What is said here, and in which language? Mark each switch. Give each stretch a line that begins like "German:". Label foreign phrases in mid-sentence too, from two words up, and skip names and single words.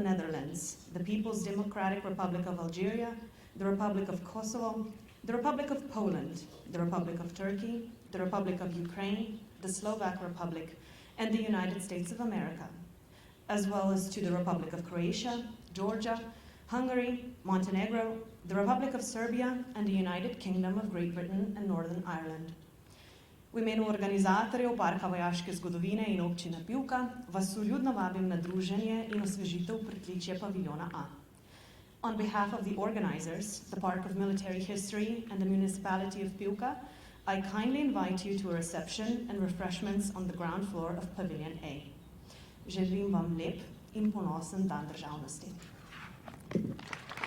English: Netherlands, the People's Democratic Republic of Algeria, the Republic of Kosovo, the Republic of Poland, the Republic of Turkey, the Republic of Ukraine, the Slovak Republic, and the United States of America, as well as to the Republic of Croatia, Georgia, Hungary, Montenegro, the Republic of Serbia, and the United Kingdom of Great Britain and Northern Ireland.
Slovenian: V imenu organizatorjev Parka vojaške zgodovine in občine Pivka vas vljudno vabim na druženje in osvežitev pritličja paviljona A.
English: On behalf of the organizers, the Park of Military History and the Municipality of Pivka, I kindly invite you to a reception and refreshments on the ground floor of Pavilion A.
Slovenian: Želim vam lep in ponosen dan državnosti.